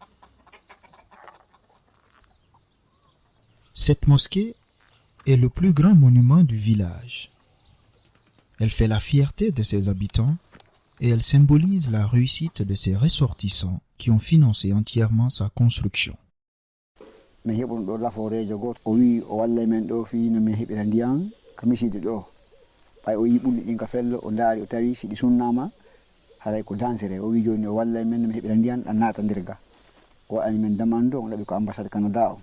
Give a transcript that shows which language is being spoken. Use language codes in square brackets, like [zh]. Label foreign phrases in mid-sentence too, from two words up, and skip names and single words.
[fr] Cette mosquée est le plus grand monument du village. Elle fait la fierté de ses habitants et elle symbolise la réussite de ses ressortissants qui ont financé entièrement sa construction. [ff] Mi heɓon ɗo laforejo goto o wi o wallay men ɗo fi no min heɓira ndiyam ka miside ɗo ɓay o yi ɓulli ɗin ka fello o ndaari o tawi si ɗi sunnama haray ko dansere o wi joni o wallay men no min heɓira ndiyam ɗan naata nder ga o waɗani men demande o ɗaɓi ko ambassade Canada o